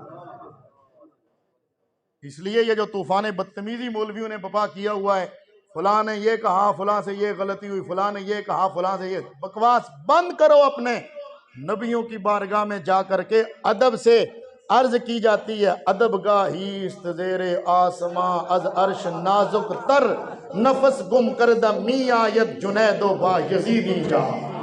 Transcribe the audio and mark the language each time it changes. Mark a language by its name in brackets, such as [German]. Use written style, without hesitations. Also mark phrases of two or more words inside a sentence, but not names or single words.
[Urdu] اس لیے یہ جو طوفان بدتمیزی مولویوں نے بپا کیا ہوا ہے، فلاں نے یہ کہا، فلاں سے یہ غلطی ہوئی، فلاں نے یہ کہا، فلاں سے یہ، بکواس بند کرو. اپنے نبیوں کی بارگاہ میں جا کر کے ادب سے عرض کی جاتی ہے، [Persian] ادب گاہی است زیر آسماں از عرش نازک تر، نفس گم کردہ می آید جنید و با یزیدی جا.